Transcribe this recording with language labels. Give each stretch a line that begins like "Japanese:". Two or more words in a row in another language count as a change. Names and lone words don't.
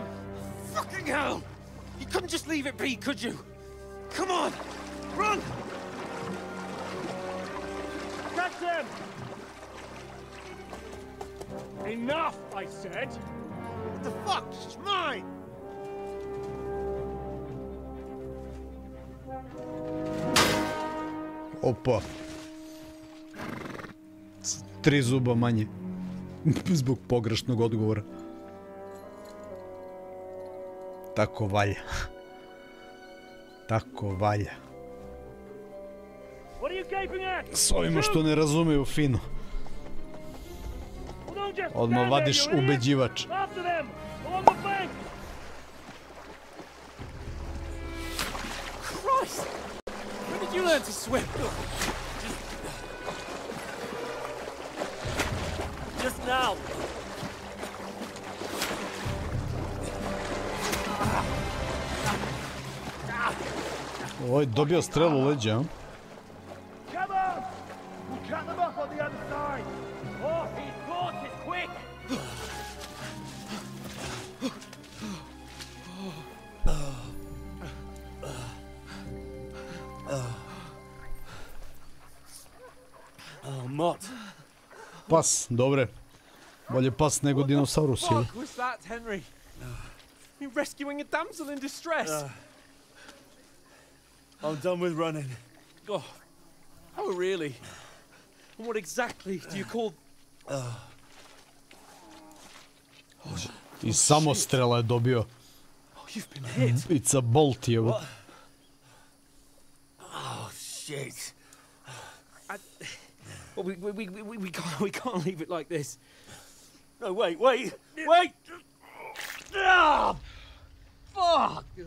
English: Fucking hell! You couldn't just leave it be, could you? Come on! Run! Catch them! Enough, I said! What the fuck? She's mine!
Serbian: Opa. 3 zuba manje. Zbog pogrešnog odgovora. Tako valja. Tako valja. S ovima što ne razumeju fino. Odmah vadiš ubeđivač.
English: Christ! When did you learn to swim? Just now!
Serbian: Ovo je dobio strelu u leđa.
English: Come on! We'll cut them off on the other side! Oh, he's caught it, quick! Oh, Mott.
Serbian: Pas, dobre. Bolje pas nego dinosaurus.
English: What the fuck was that, Henry? You're rescuing a damsel in distress. I'm done with running. Oh, really? And what exactly do you call...
Serbian: I samostrela je dobio.
English: You've been hit. It's a bolt, jevo. Oh, shit. Well, we can't leave it like this. No, wait! Ah! Fuck!